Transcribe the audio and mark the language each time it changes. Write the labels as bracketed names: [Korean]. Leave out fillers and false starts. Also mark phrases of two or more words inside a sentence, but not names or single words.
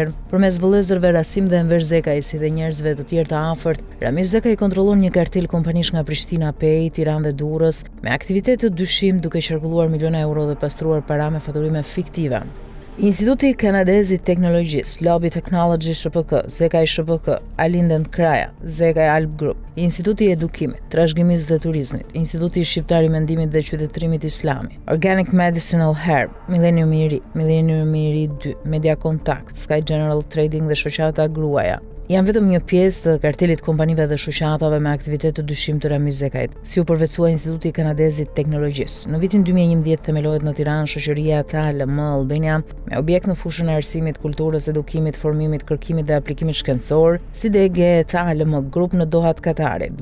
[Albanian] Përmes vëllezërve Rasim dhe Enver Zekaj, si dhe njerëzve të tjerë të afërt, Ramiz Zekaj kontrollon një kartel kompanish nga Prishtina, Pej, Tiranë dhe Durrës me aktivitete të dyshim duke qarkulluar miliona euro dhe pastruar para me faturime fiktive. Instituti Kanadez i Teknologjisë, Lobby Technology SHPK, Zekaj SHPK, Alinden Kraja, Zekaj Alp Group, Instituti i Edukimit, Trashëgimisë dhe Turizmit, Instituti Shqiptar i Mendimit dhe Qytetërimit Islami, Organic Medicinal Herb, Millennium i Ri, Millennium i Ri 2, Media Contact, Sky General Trading dhe shoqata Gruaja janë vetëm një pjesë të kartelit kompanive dhe shoqatave me aktivitet të dyshim të Ramiz Zekajt, si u përvetsua Instituti Kanadez i Teknologjisë. Në vitin 2011 themelohet në Tiranë shoqëria TALM Albania me objekt në fushën e arsimit, kulturës, edukimit, formimit, kërkimit dhe aplikimit shkencor, si DG TALM Group në Dohat, Katarit.